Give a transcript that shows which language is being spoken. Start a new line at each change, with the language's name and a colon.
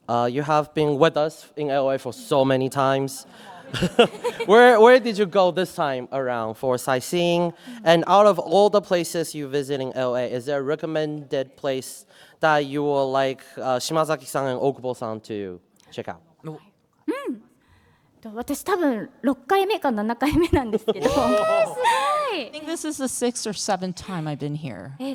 English: You have been with us in LA for so many times. Where did you go this time around for sightseeing? And out of all the places you visit in LA, is there a recommended place that you would like Shimazaki-san and Okubo-san to check out?
Japanese: 私多分6回目か7回目なんですけど。
English: I think this is the 6th or 7th time I've been here.